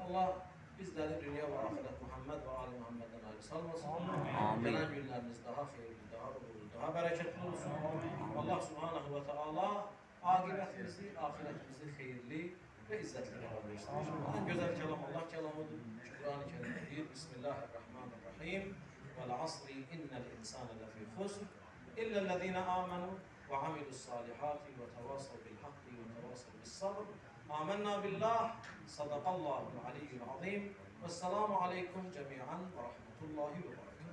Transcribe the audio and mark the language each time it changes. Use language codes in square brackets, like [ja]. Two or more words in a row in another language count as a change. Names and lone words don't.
[az] Allah bizləri dünya və axirət Muhammed və Ali Muhammeddən ayrı salmasın. Gələn günlərimiz daha xeyirli, daha uğurlu, daha bərəkətli olsun. Allah [ar] سبحانه وتعالى [az] aqibətimizi, axirətimizi xeyirli və izzətli qərar versin. En gözəl kəlam Allah kəlamıdır. Quran-ı Kerim deyir, [ar] Bismillahirrahmanirrahim. والعصر إن الإنسان لفي خسر إلا الذين آمنوا وعملوا الصالحات وتواصوا بالحق وتواصوا بالصبر آمنا بالله صدق الله العلي العظيم والسلام عليكم جميعا ورحمة الله وبركاته.